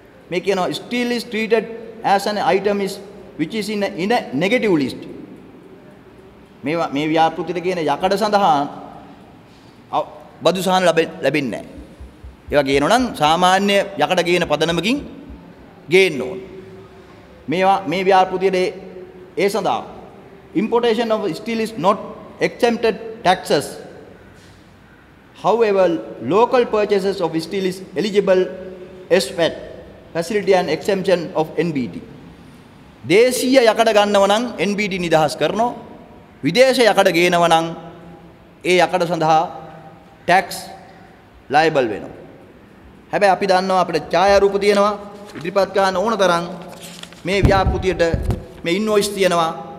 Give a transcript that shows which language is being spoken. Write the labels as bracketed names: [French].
[Sinhala] මේ කියනවා [English] steel is treated as an item is which is in a negative list. [Sinhala] මේ ව්‍යාපෘතියට කියන යකඩ සඳහා බදු සහන ලැබෙන්නේ නැහැ. ඒවා ගේනවා නම් සාමාන්‍ය යකඩ ගේන පදනමකින් ගේන්න ඕන. මේ ව්‍යාපෘතියේ ඒ සඳහා [English] importation of steel is not exempted taxes. However, local purchases of steel is eligible SVAT facility and exemption of NBT. [Sinhala] දේශීය යකඩ ගන්නව නම් NBT නිදහස් කරනවා. විදේශ යකඩ ගේනව නම් ඒ යකඩ සඳහා [English] tax liable [Sinhala] වෙනවා. හැබැයි අපි දන්නවා අපිට ඡායාරූප තියෙනවා ඉදිරිපත් කරන්න ඕන තරම් මේ ව්‍යාපෘතියට මේ ඉන්වොයිස් තියෙනවා.